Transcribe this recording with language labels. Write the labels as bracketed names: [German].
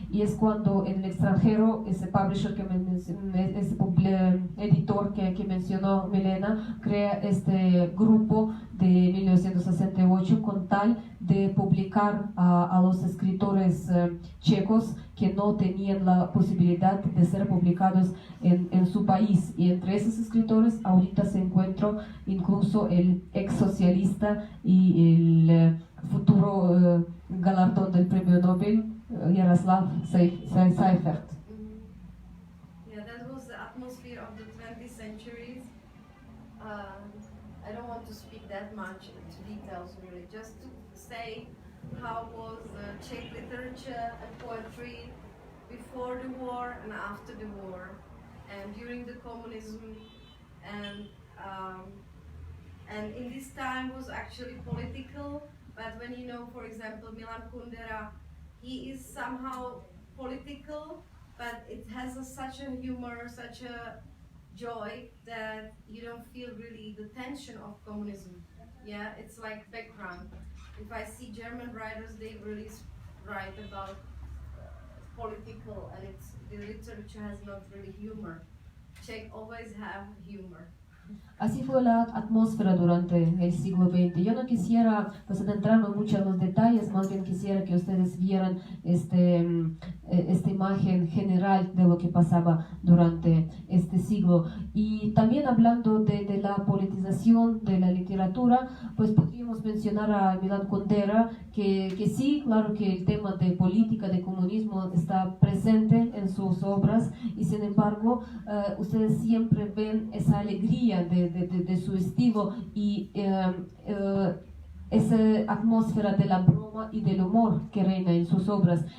[Spanish] Y es cuando en el extranjero ese publisher, ese editor que mencionó Milena, crea este grupo de 1968 con tal de publicar a los escritores checos que no tenían la posibilidad de ser publicados en su país. Y entre esos escritores ahorita se encuentra incluso el ex socialista y el futuro galardón del premio Nobel, Jaroslav Seifert. [English] Yeah, that was the atmosphere of the 20th century. I don't want to speak that much into details, really, just to say how was Czech literature and poetry before the war and after the war, and during the communism, and in this time was actually political, but when you know, for example, Milan Kundera, he is somehow political, but it has such a humor, such a joy that you don't feel really the tension of communism. Yeah, it's like background. If I see German writers, they really write about political, and it's the literature has not really humor. Czech always have humor. [Spanish] Así fue la atmósfera durante el siglo XX. Yo no quisiera pues, adentrarme mucho en los detalles, más bien quisiera que ustedes vieran esta imagen general de lo que pasaba durante este siglo. Y también hablando de la politización de la literatura, pues podríamos mencionar a Milan Kundera, que sí, claro que el tema de política, de comunismo está presente en sus obras, y sin embargo ustedes siempre ven esa alegría de su estilo y esa atmósfera de la broma y del humor que reina en sus obras.